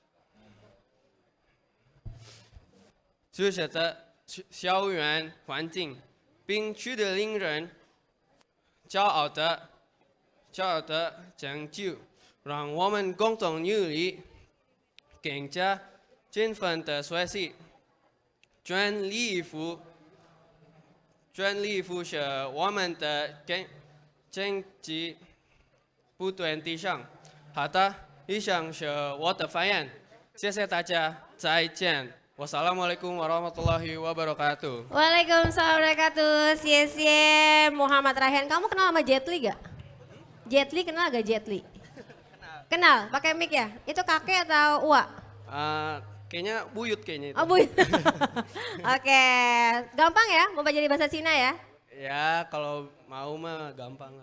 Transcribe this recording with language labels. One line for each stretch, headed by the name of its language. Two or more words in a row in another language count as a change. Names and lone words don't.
Chinese: 校园环境，并取得令人骄傲的成就，让我们共同努力，更加勤奋的学习，全力以赴是我们的经济不断提升。好的，以上是我的发言，谢谢大家，再见。
Arabic: والسلام عليكم ورحمة الله وبركاته. وعليكم السلام ورحمة الله وبركاته.
Indonesian: Cie Muhammad Raihan. Kamu kenal sama Jet Li gak? Jet Li kenal gak Jet Li? Kenal, pakai mic ya? Itu kakek atau Uwa? Kayaknya buyut kayaknya itu. Oh buyut. Oke, gampang ya mau belajar bahasa Cina ya? Ya kalau mau mah gampang lah.